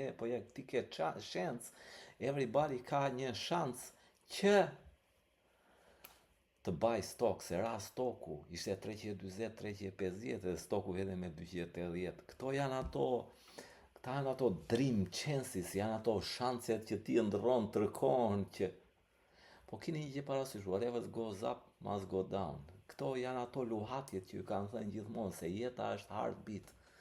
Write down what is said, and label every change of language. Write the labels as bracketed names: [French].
[Albanian] Po ja, ti ke shans, everybody ka një shans që të baj stok, se ra stoku, ishte 320, 350 dhe stoku edhe me 280. Këto janë ato [English] dream chances, [Albanian] janë ato shanset që ti ndërron tërkohën që... Po kini një gjë parasysh, [English] whatever goes up must go down. [Albanian] Këto janë ato luhatjet që ju kanë thënë gjithmonë, se jeta është heartbeat.